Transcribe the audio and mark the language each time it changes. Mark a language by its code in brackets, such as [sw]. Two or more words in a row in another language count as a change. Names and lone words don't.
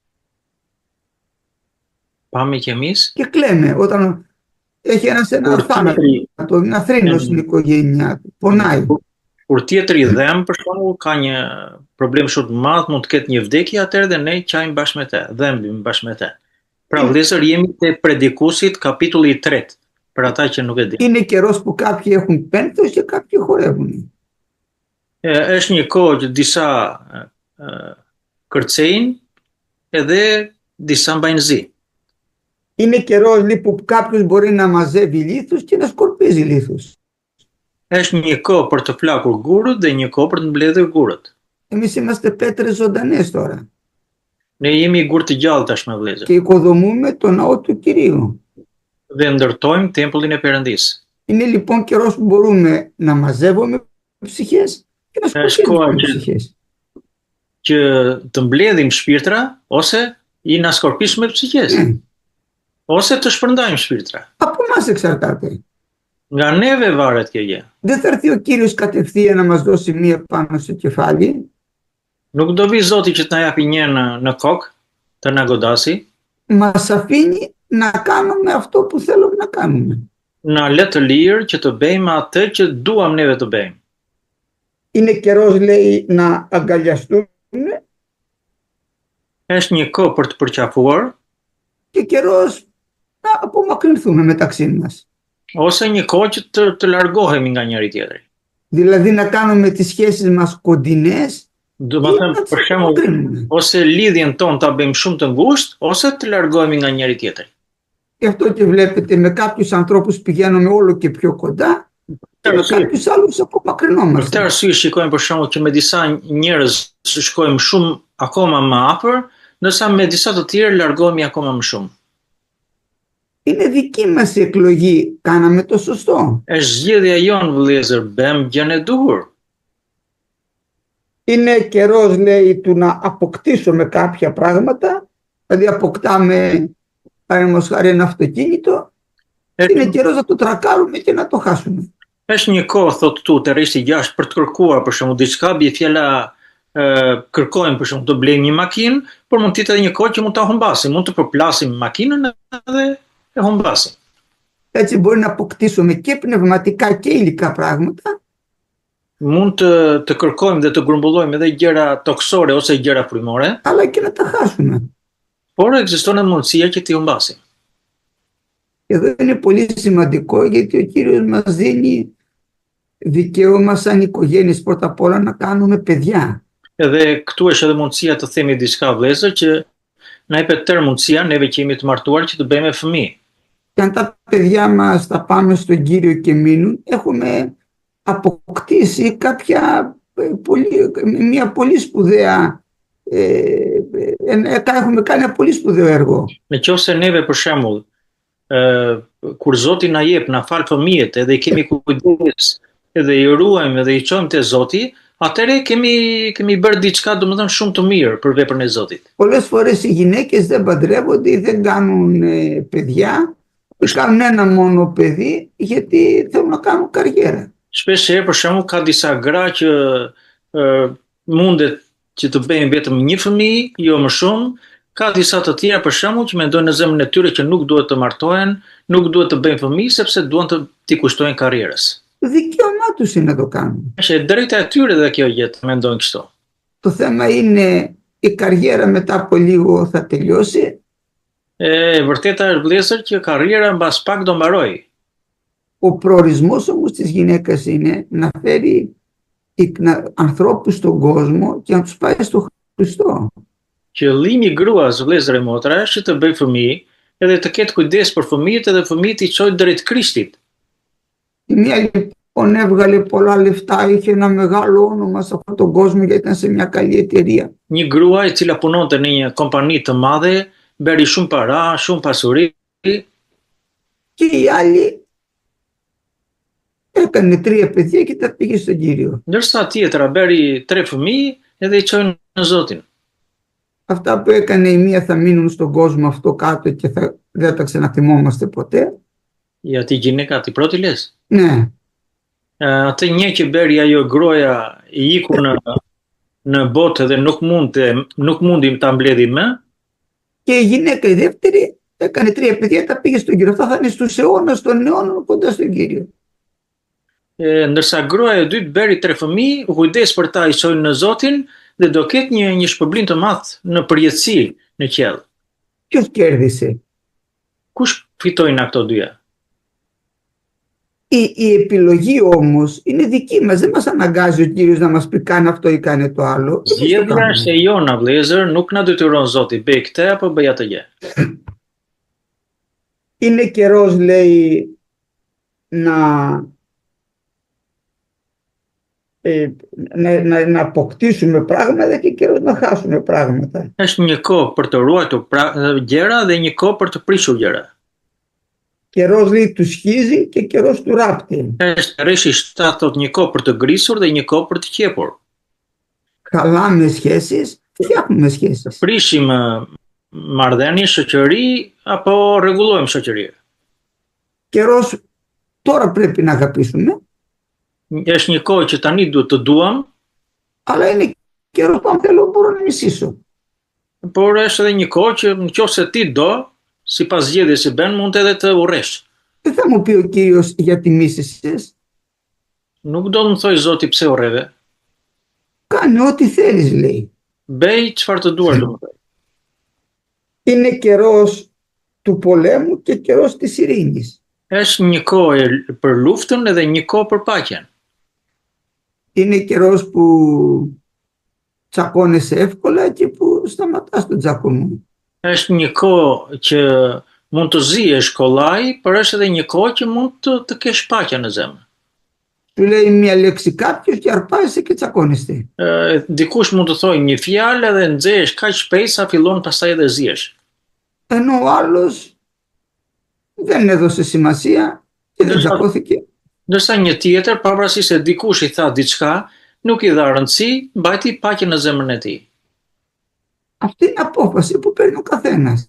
[el] Πάμε κι εμείς, Και κλαίμε όταν έχει ένα θάνατο, ένα θρήνο στην οικογένειά του. Πονάει. [sq] kur tjetri dhem për shembull ka një problem shumë të madh, mund të ketë një vdekje, atëherë dhe ne qajmë bashkë me të, dhembim bashkë me të. Pra vëllezër, jemi te Predikusit kapitulli 3, për ata që nuk e dinë. [el] Είναι καιρός που κάποιοι έχουν πένθος και κάποιοι χορεύουν. [sq] Është një kohë që disa kërcejnë edhe disa mbajnë zi. [el] Είναι καιρός λοιπόν που κάποιος μπορεί να μαζεύει λίθους και να σκορπίζει λίθους. [sq] Është një kohë për të flakur gurët dhe një kohë për të mbledhur gurët. [el] Εμείς είμαστε πέτρες ζωντανές τώρα [sq] Ne jemi gurë të gjallë tashmë vëllezër [el] και οικοδομούμε το ναό του Κυρίου. [sq] dhe ndërtojmë tempullin e Perëndisë. [el] Είναι λοιπόν καιρός που μπορούμε να μαζεύουμε ψυχές και να σκορπίζουμε ψυχές. [sq] Që të mbledhim shpirtra ose i [el] να σκορπίσουμε ψυχές. [sq] Ose të shpërndajmë shpirtra. [el] Από εμάς εξαρτάται. [sq] Nga neve varet kjo gjë. [el] Δεν θα έρθει ο Κύριος κατευθείαν να μας δώσει μία πάνω στο κεφάλι. [sq] Nuk do vi Zoti që të na japi një në kokë, të na godasi. [el] Μας αφήνει να κάνουμε αυτό που θέλουμε να κάνουμε. [sq] Na le të lirë që të bëjmë atë që duam neve të bëjmë. [el] Είναι καιρός, λέει, να αγκαλιαστούμε [sq] Është një kohë për të përqafuar [el] και καιρός να απομακρυνθούμε μεταξύ μας. [sq] ose një kohë që të largohemi nga njëri tjetri. [el] Δηλαδή να κάνουμε τις σχέσεις μας κοντινές [sq] Do të them për shembull, ose lidhjen tonë ta bëjmë shumë të ngushtë ose të largohemi nga njëri tjetri. [el] Γι' αυτό και βλέπετε με κάποιους ανθρώπους πηγαίνουμε όλο και πιο κοντά και με κάποιους άλλους [sq] Për këtë [el] απομακρυνόμαστε. [sq] arsye shikojmë për shembull që me disa njerëz shkojmë shumë akoma më afër, ndërsa me disa të tjerë largohemi akoma më shumë. [el] Είναι δική μας η εκλογή, κάναμε το σωστό. [sq] Është zgjedhja jonë vëllezër, bëjmë gjën e duhur. [el] Είναι καιρός, λέει, του να αποκτήσουμε κάποια πράγματα, δηλαδή αποκτάμε, παραδείγματος χάρη, ένα αυτοκίνητο, είναι καιρός να το τρακάρουμε και να το χάσουμε. [sq] Është një kohë, thotë tu, të rishti jashtë për të kërkuar për shembull diçka, bie fjala kërkojmë për shembull të blejmë një makinë, por mund të jetë edhe një kohë që mund ta humbasim, mund të përplasim makinën edhe e humbasim. [el] Έτσι μπορεί να αποκτήσουμε και πνευματικά και υλικά πράγματα. [sq] Mund të kërkojmë dhe të grumbullojmë edhe gjëra toksore ose gjëra frymore, [el] αλλά και να τα χάσουμε. [sq] por ekziston edhe mundësia që t'i humbasim. [el] Εδώ είναι πολύ σημαντικό γιατί ο Κύριος μας δίνει δικαίωμα σαν οικογένειες πρώτα απ' όλα να κάνουμε παιδιά. [sq] Edhe këtu është edhe mundësia të themi diçka vëllezër që na jepet tërë mundësia neve që jemi të martuar që të bëjmë fëmijë. [el] Και αν τα παιδιά μας τα πάμε στον Κύριο και μείνουν, έχουμε αποκτήσει μια πολύ σπουδαία, έχουμε κάνει ένα πολύ σπουδαίο έργο. [sq] Nëse neve për shembull, kur Zoti na jep, na fal fëmijët, edhe i kemi kujdes, edhe i ruajmë edhe i çojmë te Zoti, atëre kemi bërë diçka domethënë shumë të mirë për veprën e Zotit. [el] Πολλές φορές οι γυναίκες δεν παντρεύονται ή δεν κάνουν παιδιά, κάνουν ένα μόνο παιδί γιατί θέλουν να κάνουν καριέρα. [sq] Shpesh herë për shembull ka disa gra që mundet që të bëjnë vetëm një fëmijë, jo më shumë. Ka disa të tjera për shembull që mendojnë në zemrën e tyre që nuk duhet të martohen, nuk duhet të bëjnë fëmijë sepse duan të t'i kushtojnë karrierës. [el] Δικαίωμά τους είναι να το κάνουν. [sq] Është drejta e tyre dhe kjo gjë të mendojnë kështu. [el] Το θέμα είναι η καριέρα μετά από λίγο θα τελειώσει. [sq] Vërteta është vëllezër që karriera mbas pak do mbaroj. [el] Ο προορισμός όμως της γυναίκας είναι να φέρει ανθρώπους στον κόσμο και να τους πάει στο Χριστό. [sq] Qëllimi i gruas, vëllezër e motra, është që të bëjë fëmijë, edhe të ketë kujdes për fëmijët edhe fëmijët i çojë drejt Krishtit. [el] Η μία λοιπόν έβγαλε πολλά λεφτά, είχε ένα μεγάλο όνομα σε αυτόν τον κόσμο γιατί ήταν σε μια καλή εταιρεία. [sq] Një grua e cila punonte në një kompani të madhe, bëri shumë para, shumë pasuri. [el] Και η άλλη έκανε 3 παιδιά και τα πήγε στον Κύριο. [sq] Ndërsa tjetra bëri 3 fëmijë edhe i çojnë në Zotin. [el] Αυτά που έκανε η μία θα μείνουν στον κόσμο αυτό κάτω και δεν τα ξαναθυμόμαστε ποτέ. Για τη γυναίκα την πρώτη λες? Ναι. [sq] Atë një që bëri ajo gruaja i iku në botë dhe nuk mundim ta mbledhim më. [el] Και η γυναίκα η δεύτερη έκανε 3 παιδιά, τα πήγε στον Κύριο. Αυτά θα είναι στους αιώνας των αιώνων κοντά στον Κύριο. [sq] Ndërsa gruaja e dytë bëri 3 fëmijë, u kujdes për ta, i çojnë në Zotin dhe do ketë një shpërblim të madh në përjetësi në qiell. [el] Ποιος κέρδισε? [sq] Kush fitojnë nga këto dyja? [el] Η επιλογή όμως είναι δική μας. Δεν μας αναγκάζει ο Κύριος να μας πει κάνε αυτό ή κάνε το άλλο. [sq] Zgjedhja është e jona vëllezër, nuk na detyron Zoti bëj këtë apo bëj atë gjë. [el] Είναι καιρός, λέει, να αποκτήσουμε πράγματα και καιρός να χάσουμε πράγματα. [sq] Është një kohë për të ruajtur gjëra dhe një kohë për të prishur gjëra. [el] Καιρός, λέει, του σχίζει και καιρός του ράπτει. [sq] Është Reshi 7 thot një kohë për të grisur dhe një kohë për të qepur. [el] Χαλάμε σχέσεις, φτιάχνουμε σχέσεις. [sq] Prishim marrëdhënie, shoqëri apo rregullojmë shoqëri. [el] Καιρός τώρα πρέπει να αγαπήσουμε, [sq] Është një kohë që tani duhet të duam, [el] αλλά είναι καιρός που αν θέλω μπορώ να μισήσω. [sq] por është edhe një kohë që nëse ti do, sipas zgjedhjes që bën, mund edhe të urresh. [el] Δεν θα μου πει ο Κύριος γιατί μίσησες. [sq] Nuk do më thoj Zoti pse urreve. [el] Κάνε ό,τι θέλεις, λέει. [sq] Bëj çfarë të duar, domethënë. [el] Είναι καιρός του πολέμου και καιρός της ειρήνης. [sq] Është një kohë për luftën edhe një kohë për paqen. [el] Είναι καιρός που τσακώνεσαι εύκολα και που σταματάς τον τσακωμό. [sq] Është një kohë që mund të zihesh kollaj, por është edhe një kohë që mund të kesh paqe në zemër. [el] Του λέει μια λέξη κάποιος και αρπάζεσαι και τσακώνεστε. [sq] Dikush mund të thojë një fjalë dhe nxehesh kaq shpejt sa fillon pastaj edhe zihesh. [el] Ενώ ο άλλος δεν έδωσε σημασία και δεν τσακώθηκε. [sq] Ndërsa një tjetër, pavarësisht se dikush i tha diçka, nuk i dha rëndësi, mbajti paqen në zemrën e tij. [el] Αυτή είναι απόφαση που παίρνει ο καθένας.